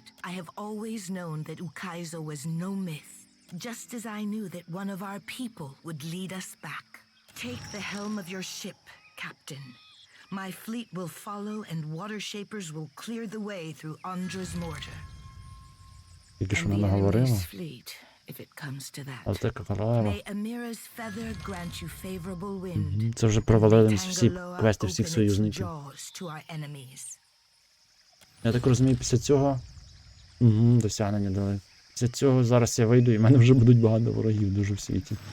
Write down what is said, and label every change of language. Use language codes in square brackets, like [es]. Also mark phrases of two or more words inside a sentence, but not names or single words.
[en] I have always known that Ukaizo was no myth, just as I knew that one of our people would lead us back. Take the helm of your ship, Captain. My fleet will follow and water shapers will clear the way through Andra's mortar. [uk] Тільки що [en] And [uk] вона [en] the [uk] говорила. [en] enemy's fleet, if it comes to that. [uk] А це королева. [en] May Amira's feather grant you favorable wind. [uk] Це вже провалили всі квести всіх союзників. [en] To our enemies. [uk] Я так розумію, після цього... досягнення дали. Після цього зараз я вийду і в мене вже будуть багато ворогів дуже в світі.